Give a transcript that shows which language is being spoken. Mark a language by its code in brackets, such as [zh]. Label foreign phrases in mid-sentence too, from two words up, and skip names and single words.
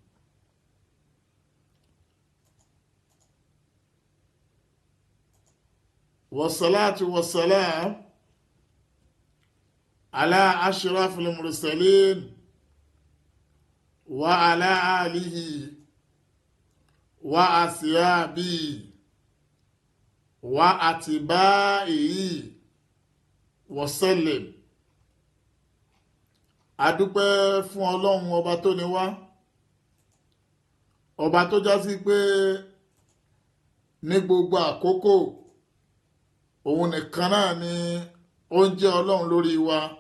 [ar] والصلاة والسلام على أشرف المرسلين وعلى آله وأصحابه وأتباعه وسلم. [yo] Adúpẹ́ fún Ọlọ́run ọba tó ní wá, ọba tó já sí pé ní gbogbo àkókò òun nìkan náà ni ó ń jẹ́ Ọlọ́run lórí wa.